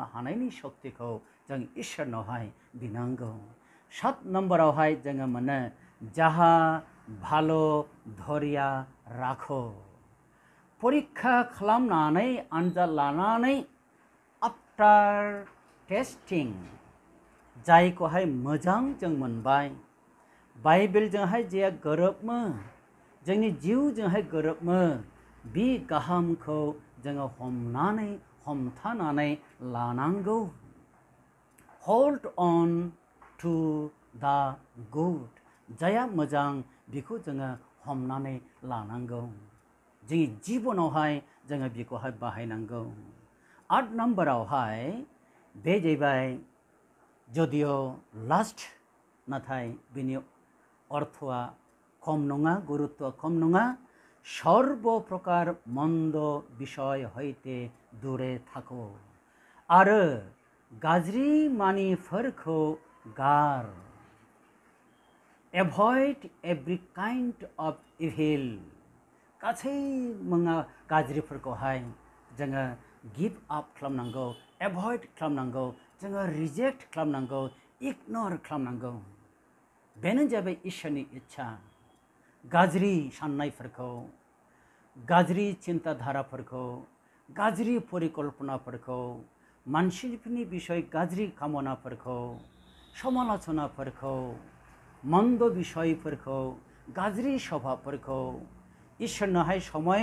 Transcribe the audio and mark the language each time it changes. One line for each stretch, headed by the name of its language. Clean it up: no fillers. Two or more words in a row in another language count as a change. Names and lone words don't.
Bodo: हानायनि शक्तिखौ जों इसोरनावहाय बिनांगौ 7 नम्बरावहाय जोङो मोनो जाहा भालो धरिया राखो परीक्षा खालामनानै आनजाद लानानै
English: after testing
Bodo: जायखौहाय मोजां जों मोनबाय बाइबेलजोंहाय जे गोरोबमो जोंनि जिउजोंहाय गोरोबमो बे गाहामखौ जोङो हमथानानै लानांगौ
English: hold on to the good
Bodo: जाया मोजां बेखौ जोङो हमनानै लानांगौ जोंनि जिबनावहाय जोङो बेखौहाय बाहायनांगौ 8 नम्बरावहाय बे जाहैबाय जदिय' लास्ट नाथाय बिनि अर्थआ खम नङा गुरुत्व खम नङा
Bangla: সর্ব প্রকার মন্দ বিষয় হইতে দূরে থাকো
Bodo: आरो गाज्रि मानिफोरखौ गार
English: avoid every kind of evil
Bodo: गासै गाज्रिफोरखौहाय जोङो
English: give up
Bodo: खालामनांगौ एभॉइड खालामनांगौ जोङो रिजेक्ट खालामनांगौ इगनर खालामनांगौ बेनो जाबाय इसोरनि इच्छा गाज्रि साननायफोरखौ गाज्रि चिन्ताधाराफोरखौ गाज्रि परिकल्पनाफोरखौ मानसिफोरनि बिषय गाज्रि कामनाफोरखौ समालोचनाफोरखौ मन्द बिषयफोरखौ गाज्रि स्वभाबफोरखौ इसोरनोहाय समय